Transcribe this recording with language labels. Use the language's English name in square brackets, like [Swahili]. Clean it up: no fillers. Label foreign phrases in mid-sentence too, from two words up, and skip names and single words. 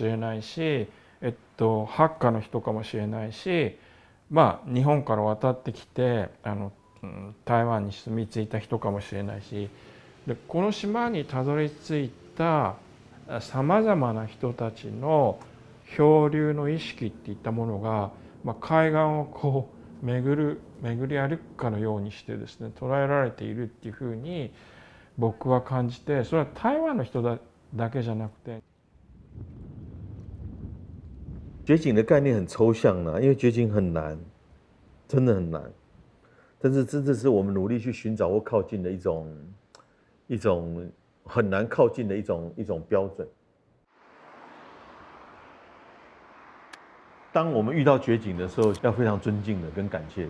[Japanese] れないし、ハッカの人かもしれないし、日本から渡ってきて台湾に住み着いた人かもしれないし、でこの島にたどり着いたさまざまな人たちの漂流の意識っていったものが、海岸を巡り歩くかのようにしてですね、捉えられているっていうふうに僕は感じて、それは台湾の人だけじゃなくて。 [Chinese] 绝景的概念很抽象呢，因为绝景很难，真的很难。但是真的是我们努力去寻找或靠近的一种很难靠近的一种标准。当我们遇到绝景的时候，要非常尊敬的跟感谢的。